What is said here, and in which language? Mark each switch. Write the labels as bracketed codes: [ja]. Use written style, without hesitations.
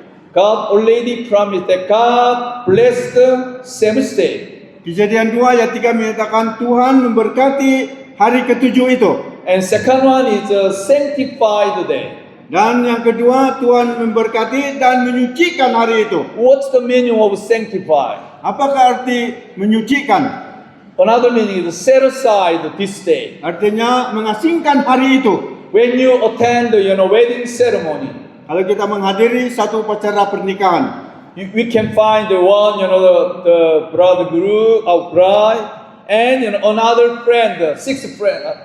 [en] God already promised that God blessed the seventh day. [ms] Kejadian 2 ayat 3 menyatakan Tuhan memberkati hari ketujuh itu. [en] And second one is a sanctified day. [ms] Dan yang kedua, Tuhan memberkati dan menyucikan hari itu. [en] What's the meaning of sanctify? [ms] Apakah arti menyucikan? [en] Another meaning is set aside this day. [ms] Artinya mengasingkan hari itu. [en] When you attend, wedding ceremony, [ms] Kalau kita menghadiri satu upacara pernikahan, [en] we can find the one, the bridegroom or bride, and another friend, the sixth friend.